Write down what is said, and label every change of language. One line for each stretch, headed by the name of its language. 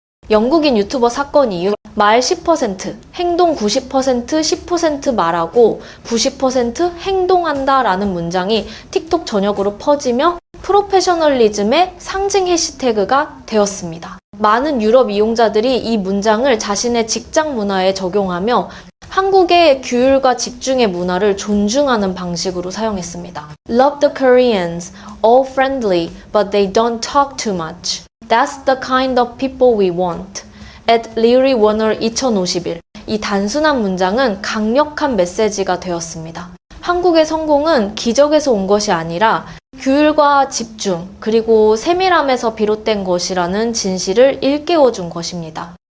Korean: 영국인 유튜버 사건 이후 말 10%, 행동 90%, 10% 말하고 90% 행동한다 라는 문장이 틱톡 전역으로 퍼지며 프로페셔널리즘의 상징 해시태그가 되었습니다. 많은 유럽 이용자들이 이 문장을 자신의 직장 문화에 적용하며 한국의 규율과 집중의 문화를 존중하는 방식으로 사용했습니다.
English: Love the Koreans, all friendly, but they don't talk too much. That's the kind of people we want. at Leary Warner 2051.
Korean: 이 단순한 문장은 강력한 메시지가 되었습니다. 한국의 성공은 기적에서 온 것이 아니라 규율과 집중, 그리고 세밀함에서 비롯된 것이라는 진실을 일깨워준 것입니다.